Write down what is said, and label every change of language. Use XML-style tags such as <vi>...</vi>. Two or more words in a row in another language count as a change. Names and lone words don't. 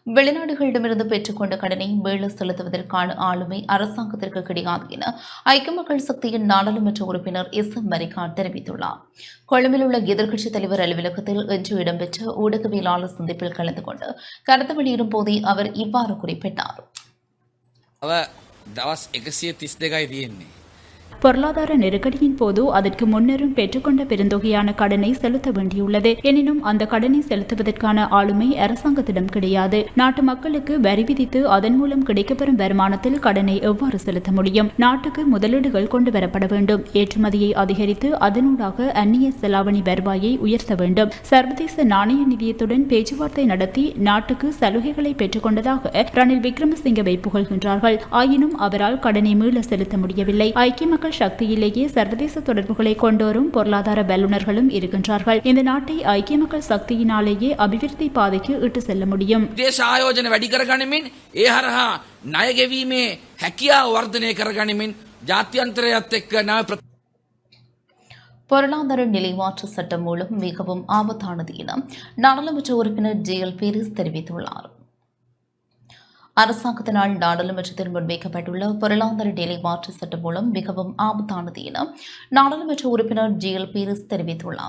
<ta>வெளிநாடுகளிடமிருந்து பெற்றுக்கொண்ட கடனை மீள செலுத்துவதற்கான ஆளுமை அரசாங்கத்திற்கு கிடையாது என ஐக்கிய மக்கள் சக்தியின் நாடாளுமன்ற உறுப்பினர் எம் மரிகான் தெரிவித்துள்ளார். கொழும்பில் உள்ள எதிர்க்கட்சித் தலைவர் அலுவலகத்தில் இன்று இடம்பெற்ற ஊடகவியலாளர் சந்திப்பில் கலந்து கொண்டு கருத்து வெளியிடும் போதே அவர் இவ்வாறு குறிப்பிட்டார்.</ta> <si>දවස් 132යි තියෙන්නේ.</si> <ta>பொருளாதார நெருக்கடியின் போது அதற்கு முன்னரும் பெற்றுக்கொண்ட பெருந்தொகையான கடனை செலுத்த வேண்டியுள்ளது. எனினும் அந்த கடனை செலுத்துவதற்கான ஆளுமை அரசாங்கத்திடம் கிடையாது. நாட்டு மக்களுக்கு வரி விதித்து அதன் மூலம் கிடைக்கப்பெறும் வருமானத்தில் கடனை எவ்வாறு செலுத்த முடியும்? நாட்டுக்கு முதலீடுகள் கொண்டு வரப்பட வேண்டும். ஏற்றுமதியை அதிகரித்து அதனூடாக அந்நிய செலாவணி வருவாயை உயர்த்த வேண்டும். சர்வதேச நாணய நிதியத்துடன் பேச்சுவார்த்தை நடத்தி நாட்டுக்கு சலுகைகளை பெற்றுக்கொண்டதாக ரணில் விக்ரமசிங்கவை புகழ்கின்றார்கள். ஆயினும் அவரால் கடனை மீள செலுத்த முடியவில்லை. ஐக்கிய மக்கள் சக்தியிலேயே சர்வதேச தொடர்புகளை கொண்டோரும் பொருளாதார வல்லுநர்களும் இருக்கின்றார்கள். இந்த நாட்டை ஐக்கிய மக்கள் சக்தியினாலேயே அபிவிருத்தி பாதைக்கு இட்டு செல்ல முடியும்.</ta> <si>දේශ ආයෝජන වැඩි කරගනිමින් ඒ හරහා ණය ගෙවීමේ හැකියාව වර්ධනය කරගනිමින් ජාත්‍යන්තරයත් එක්ක නව</si> <ta>பொருளாதார நிலைமாற்ற சட்டம் மூலம் மிகவும் ஆபத்தானது என நாடாளுமன்ற உறுப்பினர் ஜேஎல் பீரிஸ் தெரிவித்துள்ளார். அரசாங்கத்தினால் நாடாளுமன்றத்தில் முன்வைக்கப்பட்டுள்ள பொருளாதார நிலை மாற்ற சட்டம் மூலம் மிகவும் ஆபத்தானது என நாடாளுமன்ற உறுப்பினர் ஜேஎல் பீரிஸ் தெரிவித்துள்ளார்.</ta>